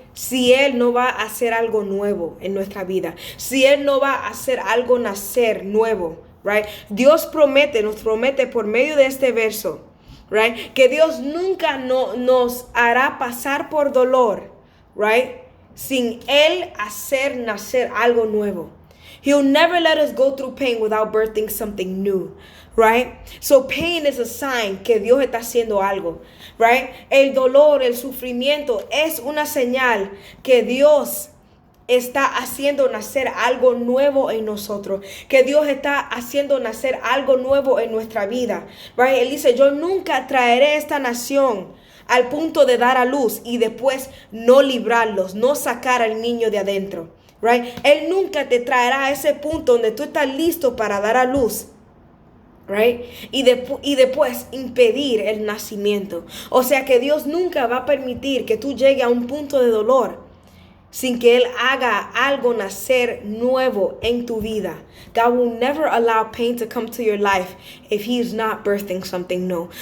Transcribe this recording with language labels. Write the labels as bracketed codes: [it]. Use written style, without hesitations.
[es] Si Él no va a hacer algo nuevo en nuestra vida, si Él no va a hacer algo nacer nuevo, [en] right? [es] Dios nos promete por medio de este verso, [en] right? [es] Que Dios nunca nos hará pasar por dolor, [en] right? [es] Sin Él hacer nacer algo nuevo. [en] He'll never let us go through pain without birthing something new, right? So pain is a sign [es] que Dios está haciendo algo, [en] right? [es] El dolor, el sufrimiento es una señal que Dios está haciendo nacer algo nuevo en nosotros, que Dios está haciendo nacer algo nuevo en nuestra vida, [en] right? [es] Él dice, yo nunca traeré esta nación al punto de dar a luz y después no librarlos, no sacar al niño de adentro, [en] right? [es] Él nunca te traerá a ese punto donde tú estás listo para dar a luz, [en] right? [es] Y después impedir el nacimiento. O sea que Dios nunca va a permitir que tú llegues a un punto de dolor sin que Él haga algo nacer nuevo en tu vida. [en] God will never allow pain to come to your life if He is not birthing something new.